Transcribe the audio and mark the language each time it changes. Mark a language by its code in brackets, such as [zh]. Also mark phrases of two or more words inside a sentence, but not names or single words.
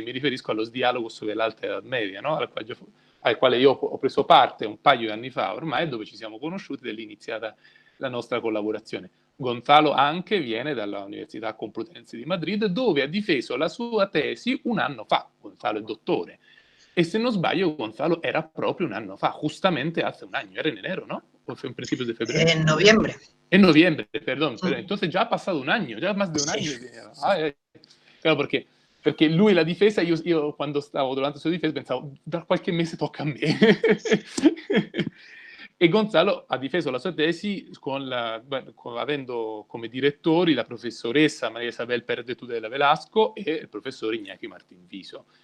[it] Mi riferisco allo Dialogo sull'Alta Edad Media, no? Al quale io ho preso parte un paio di anni fa ormai, dove ci siamo conosciuti ed è iniziata la nostra collaborazione. Gonzalo anche viene dall'Università Complutense di Madrid, dove ha difeso la sua tesi un anno fa. Gonzalo è dottore. E se non sbaglio, Gonzalo era proprio un anno fa, [es] justamente hace un año, era en enero, ¿no? ¿O fue en principios de febrero? En noviembre. En noviembre, perdón. Entonces ya ha pasado un año, ya más de un año. Claro, [it] perché lui la difesa, io quando stavo durante la sua difesa pensavo, da qualche mese tocca a me. E Gonzalo ha difeso la sua tesi avendo come direttori la professoressa Maria Isabel Pérez de Tudela Velasco e il professore Iñaki Martín Viso.